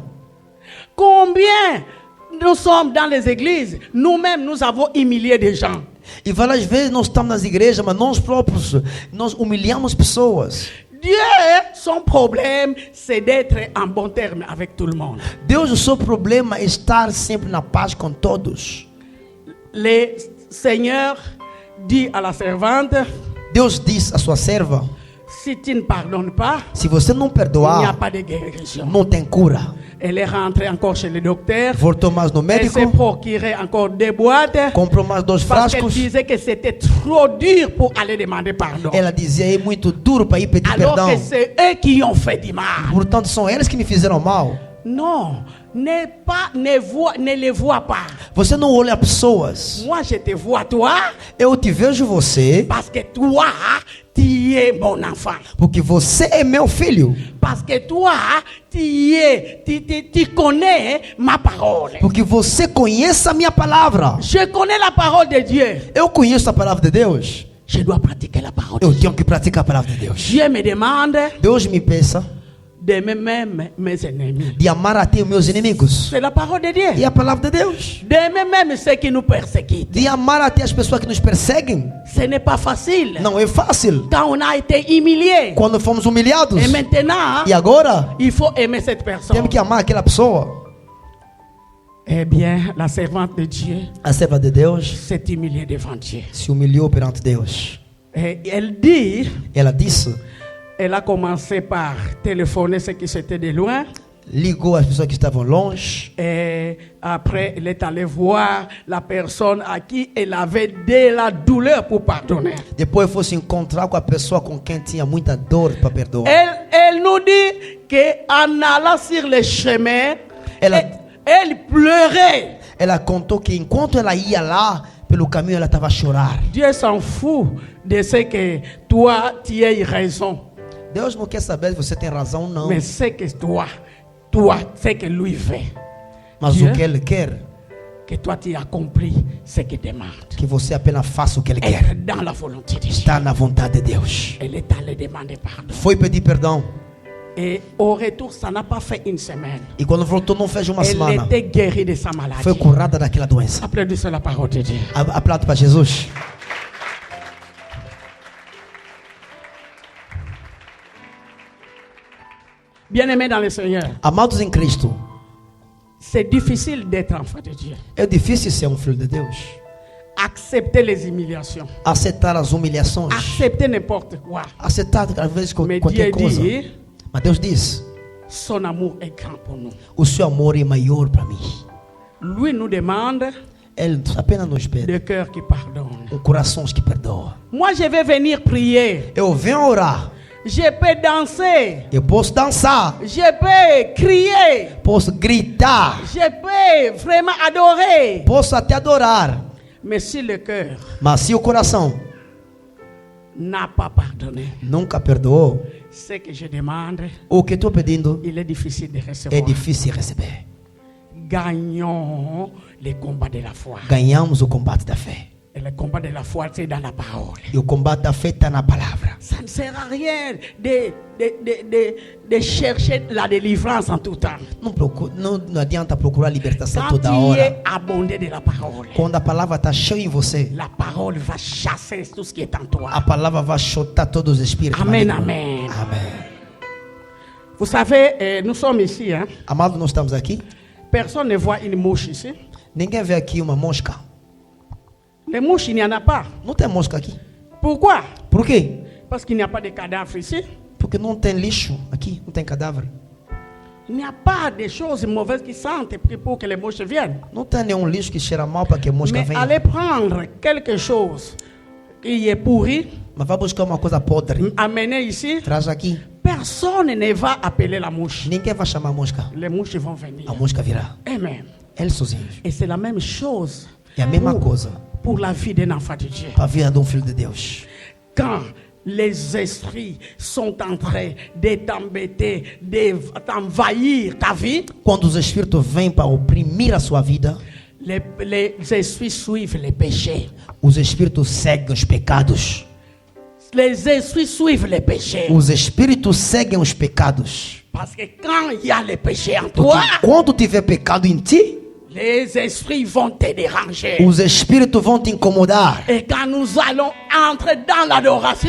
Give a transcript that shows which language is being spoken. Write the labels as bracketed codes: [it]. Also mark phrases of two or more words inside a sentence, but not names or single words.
[fr] Combien nous sommes dans les églises, nous-mêmes nous avons humilié des gens. [pt] E várias vezes nós estamos nas igrejas, mas nós próprios, nós humilhamos pessoas. [fr] Dieu, son problème, c'est d'être en bon terme avec tout le monde. [pt] Deus, o seu problema é estar sempre na paz com todos. [fr] Le Seigneur dit à la servante, [pt] Deus diz à sua serva: [fr] si tu ne pardonnes pas, [pt] se você não [fr] il n'y a [pt] perdoar, [fr] pas de guérison. [pt] não tem cura. [fr] Elle est rentrée encore chez le docteur. [pt] Voltou mais no [fr] Elle s'est [pt] médico, [fr] procuré encore des boîtes. [pt] comprou mais 2 [fr] Parce qu'elle [pt] frascos. [fr] disait que c'était trop dur pour aller demander pardon. [pt] Ela dizia: é muito duro para ir pedir [fr] Alors [pt] perdão. [fr] que c'est eux qui ont fait du mal. [pt] Portanto, são eles que me fizeram mal. [fr] Non, ne les vois pas. [pt] Você não olha pessoas. [fr] Moi, je te vois toi [pt] Eu te vejo você, [fr] parce que toi, tu es mon enfant. [pt] porque você é meu filho. [fr] Parce que toi, tu connais ma parole. [pt] Porque você conhece a minha palavra. [fr] Je connais la parole de Dieu. [pt] Eu conheço a palavra de Deus. [fr] Je dois pratiquer la parole de [pt] Eu [fr] Dieu. [pt] tenho que praticar a palavra de Deus. [fr] Dieu me demande [pt] Deus me peça [fr] d'aimer même mes ennemis. [pt] de amar até os meus inimigos. [fr] C'est la parole de Dieu. [pt] E a palavra de Deus. [fr] D'aimer même ceux qui nous persécutent. [pt] De amar até as pessoas que nos perseguem. [fr] Ce n'est pas facile. [pt] Não é fácil. [fr] Quand on a été humilié. [pt] Quando fomos humilhados. [fr] Et maintenant, [pt] E agora, [fr] il faut aimer cette personne. [pt] temos que amar aquela pessoa. [fr] Eh bien, la servante de Dieu [pt] A serva de Deus [fr] s'est humiliée devant Dieu. [pt] se humilhou perante Deus. [fr] Et elle dit, [pt] Ela disse, [fr] elle a commencé par téléphoner ceux qui étaient de loin. [pt] ligou as pessoas que estavam longe. [fr] Et après, elle est allée voir la personne à qui elle avait de la douleur pour pardonner. [pt] Depois foi se encontrar com a pessoa com quem tinha muita dor para perdoar. [fr] Elle nous dit qu'en allant sur le chemin, elle pleurait. [pt] Ela contou que enquanto ela ia lá, pelo caminho ela estava a chorar. [fr] Dieu s'en fout de ce que toi, tu as raison. [pt] Deus não quer saber se você tem razão ou não. [fr] Mais c'est que toi, ce que lui fait. [pt] Mas [fr] Dieu, [pt] o que ele quer [fr] que toi tu accomplis ce qu'il demande. [pt] Que você apenas faça o que Ele quer. [fr] Être dans la volonté de Dieu. [pt] Está na vontade de Deus. [fr] Elle est allée demander pardon. [pt] Foi pedir perdão. [fr] Et au retour, ça n'a pas fait une semaine. [pt] E quando voltou, não fez uma [fr] Elle [pt] semana. [fr] était guérie de sa maladie. [pt] Foi curada daquela doença. [fr] Applaudissez la parole de Dieu. [pt] Aplaudo para Jesus. [fr] Bien-aimés dans le Seigneur, [pt] Amados em Cristo, [fr] c'est difficile d'être enfant de Dieu. [pt] é difícil ser filho de Deus. [fr] Accepter les humiliations. [pt] Aceitar as humilhações. [fr] Accepter n'importe quoi. [pt] Aceitar, às vezes, [fr] Mais [pt] qualquer [fr] Dieu [pt] coisa. [fr] dit, [pt] Mas Deus diz: [fr] son amour est grand pour nous. [pt] o seu amor é maior para mim. [fr] Lui nous demande [pt] Ele apenas nos pede [fr] de cœur qui pardonne. [pt] corações que perdoam. [fr] Moi, je vais venir prier. [pt] Eu venho orar. [fr] Je peux danser. [pt] Eu posso dançar. [fr] Je peux crier. [pt] Posso gritar. [fr] Je peux vraiment adorer. [pt] Posso até adorar. [fr] Mais si le cœur [pt] Mas se o coração [fr] n'a pas pardonné, [pt] nunca perdoou, [fr] ce que je demande, [pt] o que estou pedindo [fr] il est difficile de [pt] é [fr] recevoir. [pt] difícil receber. [fr] Gagnons les combats de la foi. [pt] Ganhamos o combate da fé. [fr] Et le combat de la foi, c'est dans la parole. [pt] E o combate da fé está na palavra. [fr] Ça ne sert à rien de chercher la délivrance en tout temps. [pt] Não adianta procurar libertação [fr] Quand [pt] toda [fr] tu [pt] hora. [fr] es abondé de la parole, [pt] Quando a palavra está cheia em você, [fr] la parole va chasser tout ce qui est en toi. [pt] a palavra vai chutar todos os espíritos. [fr] Amen, [pt] malignos. [fr] amen. [pt] Amém. [fr] Vous savez, nous sommes ici. Hein? [pt] Amado, nós estamos aqui. [fr] Personne ne voit une mouche ici. [pt] Ninguém vê aqui uma mosca. [fr] Les mouches, il n'y en a pas. [pt] Não tem mosca aqui. [fr] Pourquoi? [pt] Por quê? [fr] Parce qu'il n'y a pas de cadavre ici. [pt] Porque não tem lixo aqui, não tem cadáver. [fr] Il n'y a pas de choses mauvaises qui sentent pour que les mouches viennent. [pt] Não tem nenhum lixo que cheira mal para que a mosca [fr] Mais [pt] venha. [fr] allez prendre quelque chose qui est pourri, [pt] Mas vai buscar uma coisa podre. [fr] amener ici. [pt] Traz aqui. [fr] Personne ne va appeler la mouche. [pt] Ninguém vai chamar a mosca. [fr] Les mouches vont venir. [pt] A mosca virá. [fr] Amen. [pt] Eles sozinhos. [fr] Et c'est la même chose [pt] É a mesma coisa [fr] pour la vie d'un enfant de Dieu. [pt] para a vida de filho de Deus. [fr] Quand les esprits sont en train de t'embêter, de t'envahir ta vie, [pt] Quando os espíritos vêm para oprimir a sua vida, [fr] les esprits suivent les péchés. [pt] os espíritos seguem os pecados. [fr] Les esprits suivent les péchés. [pt] Os espíritos seguem os pecados. [fr] Parce que quand il y a les péchés en [pt] Porque [fr] toi, [pt] quando tiver pecado em ti, [fr] les esprits vont te déranger. [pt] os espíritos vão te incomodar. [fr] Et quand nous allons entrer dans l'adoration,